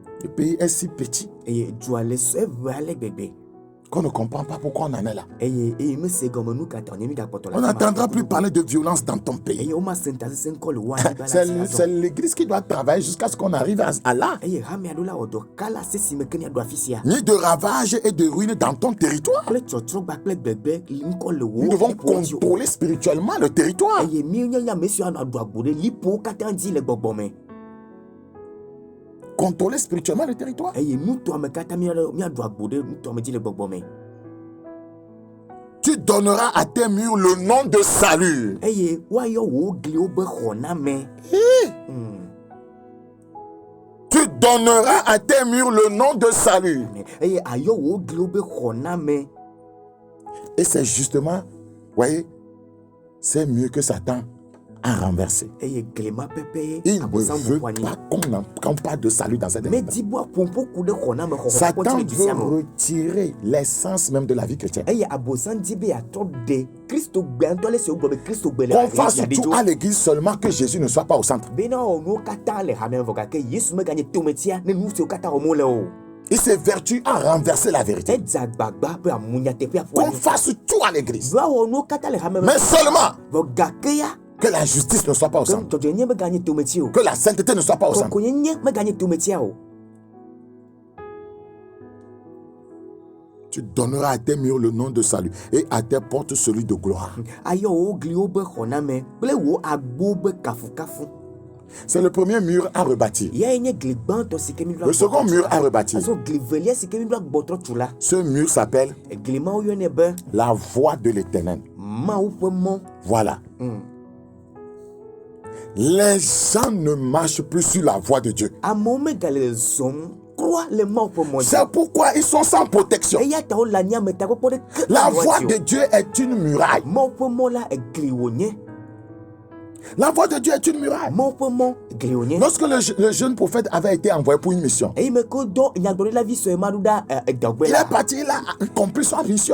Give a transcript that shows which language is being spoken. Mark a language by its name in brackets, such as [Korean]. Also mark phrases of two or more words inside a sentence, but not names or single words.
[French] Le pays est si petit [Ewe] eye dua le sue ve ale gbegbe [French] qu'on ne comprend pas pourquoi on en est là. [Ewe] eye mese gɔme nu ka ta wònye mi gakpɔtɔ [French] On n'entendra plus parler de violence dans ton pays. [Ewe] eye womase ŋutasesẽ ŋkɔ le wo anyigba la dzi [French] C'est [Ewe] azɔ [French] l'église qui doit travailler jusqu'à ce qu'on arrive à là. [Ewe] eye hame aɖewo la wɔ dɔ kala sesi me ke miaɖo afi sia [French] Ni de ravages et de ruines dans ton territoire. [Ewe] kple tsɔtsrɔgba kple gbegbe ŋkɔ le wo [French] Nous devons [Ewe] liƒowo dzi o. [French] contrôler spirituellement le territoire. [Ewe] eye míenye ame siwo anɔ aɖu agbo ɖe liƒowo katã dzi le gbɔgbɔ me [French] Contrôler spirituellement le territoire. [Ewe] eye nutoa me katã míaɖu agbo ɖe nutoa me dzi le gbɔgbɔ me [French] Tu donneras à tes murs le nom de salut. [Ewe] eye woayɔ wò gliwo be xɔname [French] Tu donneras à tes murs le nom de salut. [Ewe] eye ayɔ wò gliwo be xɔname [French] Et c'est justement, voyez, c'est mieux que Satan a renversé. [Ewe] eye gli ma pɛpɛ [French] Il ne [Ewe] abosam [French] veut [Ewe] ƒoanyi [French] pas qu'on parle de salut dans cette émission. [Ewe] medi bo aƒoƒo ku ɖe xɔname xɔxɔkpɔtsi [French] Satan [Ewe] le du [French] veut [Ewe] sia me [French] retirer l'essence même de la vie chrétienne. [Ewe] eye abosam di be yeatrɔ ɖe kristo gbe ŋutɔ le si wogblɔ be kristo gbe le [French] Qu'on fasse [Ewe] aɖe [French] tout [Ewe] dzo [French] à l'église seulement que Jésus ne soit pas au centre. [Ewe] bena wɔ nuwo katã le hame vɔ gake yesu meganye tometia ne nu siwo katã wɔm wole o [French] Il s'évertue à renverser la vérité. [Ewe] edze agbagba be amunyateƒea ƒo [French] Qu'on [Ewe] anyi [French] fasse tout à l'église. [Ewe] woawɔ nuwo katã le hame [French] Mais seulement [Ewe] vɔ gake ya [French] que la justice ne soit pas au [Ewe] ke [French] centre. [Ewe] dzɔdzɔenye meganye tometi o [French] Que la sainteté ne soit pas au centre. [Ewe] kɔkɔenyenye meganye tometia o [French] Tu donneras à tes murs le nom de salut et à tes portes celui de gloire. [Ewe] ayɔ wò gliwo be xɔname kple wò agbowo be kafukafu [French] C'est le premier mur à rebâtir. [Ewe] yae nye gli gbãtɔ si ke mi [French] Le second mur à rebâtir. [Ewe] azɔ gli velia si ke mi ɖo agbɔtrɔ tu la [French] Ce mur s'appelle [Ewe] gli mawo yɔnɛ be [French] la voie de l'éternel. [Ewe] mawu ƒe mɔ [French] Voilà. Les gens ne marchent plus sur la voie de Dieu. amewo megale zɔm C'est pourquoi ils sont sans protection. La voix de Dieu est une muraille. La voix de Dieu est une muraille. Lorsque le jeune prophète avait été envoyé pour une mission, il est parti, il a accompli son mission.